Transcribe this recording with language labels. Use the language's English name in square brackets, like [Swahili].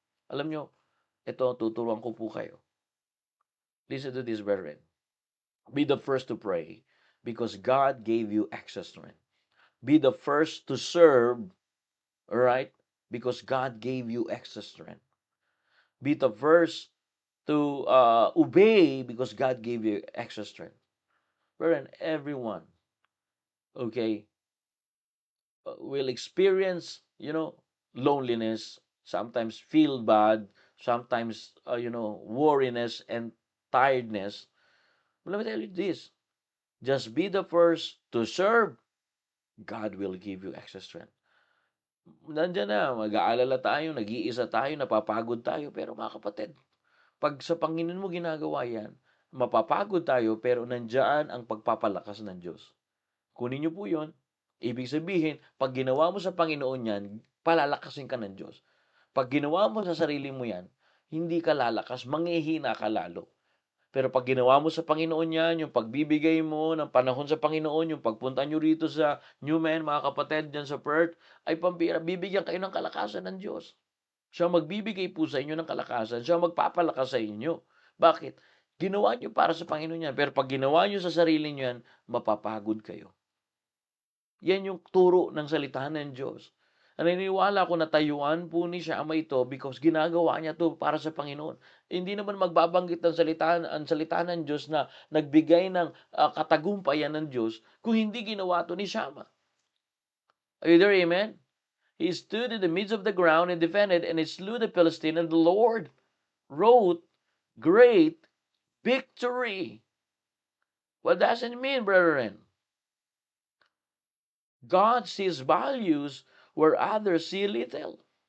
[Filipino] Alam nyo, ito, tuturuan ko po kayo. [English] Listen to this, brethren. Be the first to pray because God gave you extra strength. Be the first to serve, right? Because God gave you extra strength. Be the first to obey because God gave you extra strength. Brethren, everyone, okay, will experience, loneliness, sometimes feel bad, sometimes, worriness and tiredness. But let me tell you this, just be the first to serve, God will give you extra strength. [Filipino] Nandiyan na, mag-aalala tayo, nag-iisa tayo, napapagod tayo, pero mga kapatid, pag sa Panginoon mo ginagawa yan, mapapagod tayo, pero nandiyan ang pagpapalakas ng Diyos. Kunin niyo po yun. Ibig sabihin, pag ginawa mo sa Panginoon yan, palalakasin ka ng Diyos. Pag ginawa mo sa sarili mo yan, hindi ka lalakas, manghihina ka lalo. Pero pag ginawa mo sa Panginoon yan, yung pagbibigay mo ng panahon sa Panginoon, yung pagpunta nyo rito sa Newman, mga kapatid, dyan sa Perth, ay pambira, bibigyan kayo ng kalakasan ng Diyos. Siya magbibigay po sa inyo ng kalakasan, siya magpapalakas sa inyo. Bakit? Ginawa nyo para sa Panginoon yan, pero pag ginawa nyo sa sarili nyo yan, mapapagod kayo. Yan yung turo ng salita ng Diyos. Naniniwala ko na tayuan po ni Shama ito because ginagawa niya to para sa Panginoon. Hindi naman magbabanggit ang salita ng Diyos na nagbigay ng katagumpayan ng Diyos kung hindi ginawa to ni Shama. [English] Are you there, amen? He stood in the midst of the ground and defended, and he slew the Philistine, and the Lord wrote great victory. What does it mean, brethren? God sees values where others see little.